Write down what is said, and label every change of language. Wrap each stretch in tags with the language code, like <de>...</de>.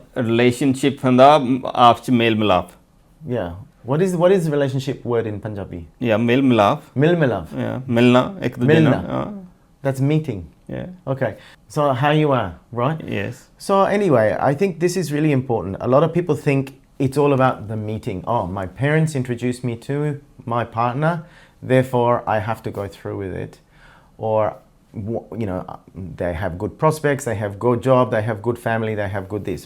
<pa>Relationship ਹੁੰਦਾ ਆਪਸ 'ਚ ਮੇਲ ਮਿਲਾਪ।</pa> <en>Yeah. What is relationship word in Punjabi? Yeah,</en> <pa>ਮੇਲ ਮਿਲਾਪ। Mil milaf.</pa> <en>Yeah,</en> <pa>ਮਿਲਣਾ ਇੱਕ ਦੂਜੇ ਨਾਲ।</pa> <en>That's meeting. Yeah. Okay. So how you are, right? Yes. So anyway, I think this is really important. A lot of people think it's all about the meeting. Oh, my parents introduced me to my partner, therefore I have to go through with it. Or, you know, they have good prospects, they have good job, they have good family, they have good this.</en>